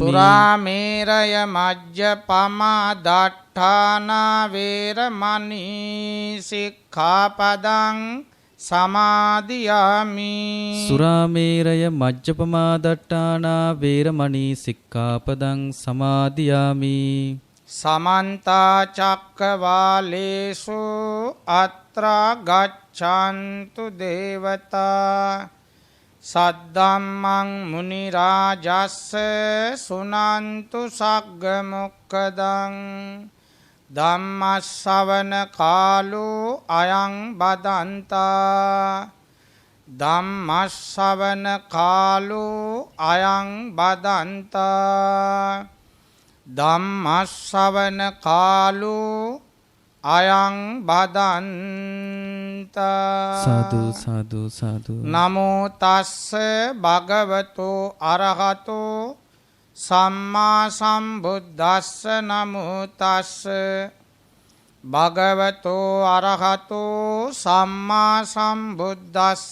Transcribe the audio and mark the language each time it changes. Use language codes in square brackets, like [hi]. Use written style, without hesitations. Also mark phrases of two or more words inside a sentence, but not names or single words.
[pi] සුරාමේරය මජ්ජපමා දට්ඨානා වේරමණී සික්ඛාපදං සමාදියාමි. සුරාමේරය මජ්ජපමාදට්ඨානා වේරමණී සික්ඛාපදං සමාදියාමි. සමන්ත චක්කවාලේසු අත්‍රා ගච්ඡන්තු දේවතා සද්දම්මං මුනි රාජස්ස සුනන්තු සග්ග මොක්ඛදං ධම්මස්සවන කාලෝ අයං බදන්තා. ධම්මස්සවන කාලෝ අයං බදන්තා. ධම්මස්සවන කාලෝ අයං බදන්තා. සාදු සාදු සාදු. නමෝ තස්ස භගවතෝ අරහතෝ සම්මා සම්බුද්දස්ස. නමෝ තස්ස භගවතෝ අරහතෝ සම්මා සම්බුද්දස්ස.